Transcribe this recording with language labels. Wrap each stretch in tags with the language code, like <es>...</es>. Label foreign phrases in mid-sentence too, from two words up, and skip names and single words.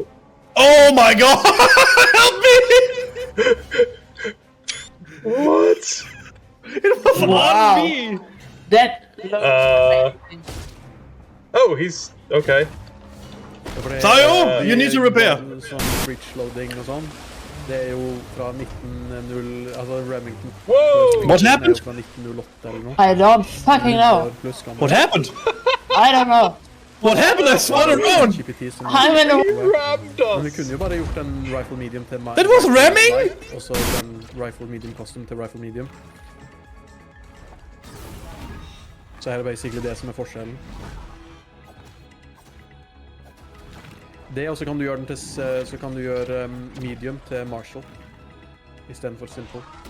<en>Oh my god! Help me! What? It was on me! That... Oh, he's... Okay. Tayo, you need to repair!</en> <no>Sånn</no> <en>bridge loading</en> <no>og sånn. Det er jo fra 1900... Altså Remington.</no> <en>Whoa! What happened?</en> <no>Fra 1908 eller noe.</no> <en>I don't fucking know. What happened? I don't know. What happened? I spun around! I'm in a... Rammed</en> <no>Men vi</no> <en>us!</en> <no>kunne jo bare gjort en</no> <en>rifle medium</en> <no>til</no> <en>That was ramming?</en> <no>light, og så en</no> <en>rifle medium custom</en> <no>til</no> <en>rifle medium.</en> <no>Så her er basically det som er forskjellen. Det, og så kan du gjøre den til, så kan du gjøre medium til Marshall, i stedet for simple.</no>